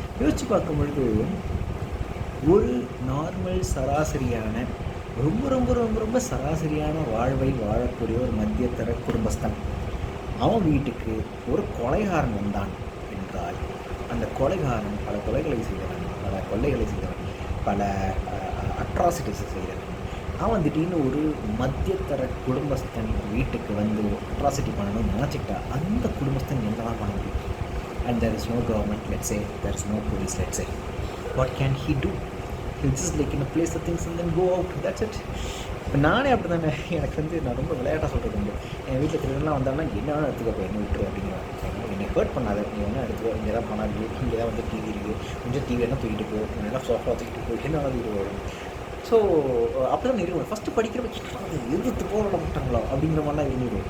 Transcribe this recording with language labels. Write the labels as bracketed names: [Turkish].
[Tamil] யோசிச்சு பார்க்கும் பொழுது ஒரு நார்மல் சராசரியான ரொம்ப ரொம்ப ரொம்ப ரொம்ப சராசரியான வாழ்வை வாழக்கூடிய ஒரு மத்தியதர குடும்பஸ்தன், அவன் வீட்டுக்கு ஒரு கொலைகாரன் வந்தான் என்றால், அந்த கொலைகாரன் பல கொலைகளை செய்தவன், பல கொள்ளைகளை செய்தவன், பல அட்ராசிட்டிஸை செய்தவன். அவன் திடீர்னு ஒரு மத்தியதர குடும்பஸ்தன் வீட்டுக்கு வந்து அட்ராசிட்டி பண்ணணும்னு நினச்சிக்கிட்டா அந்த குடும்பஸ்தன் என்ன தான் பண்ண முடியும்? [English] And there is no government, let's say, there is no police, let's say. What can he do? He'll just like in a place the things and then go out, that's it. [Tamil] இப்போ நானே அப்படி தானே. எனக்கு வந்து நான் ரொம்ப விளையாட்டாக சொல்கிறது உண்டு. என் வீட்டில் திருடெல்லாம் வந்தாங்கன்னா என்ன வேணால் எடுத்துக்கப்போ என்ன விட்டுரு அப்படிங்கிறேன். என்னை ஹர்ட் பண்ணாத, நீ வேணால் எடுத்துக்கோ, இங்கே தான் பணம் இருக்குது, இங்கே தான் வந்து டிவி இருக்குது, கொஞ்சம் டிவி என்ன தூக்கிட்டு போ, என்ன சோஃபா தூக்கிட்டு போ, என்ன தூக்கிட்டு போகணும். ஸோ அப்படி தான் இருக்கும். ஃபஸ்ட்டு படிக்கிறப்ப எதிர்த்து போராட மாட்டாங்களா அப்படிங்கிற மாதிரிலாம் இருந்துடும்.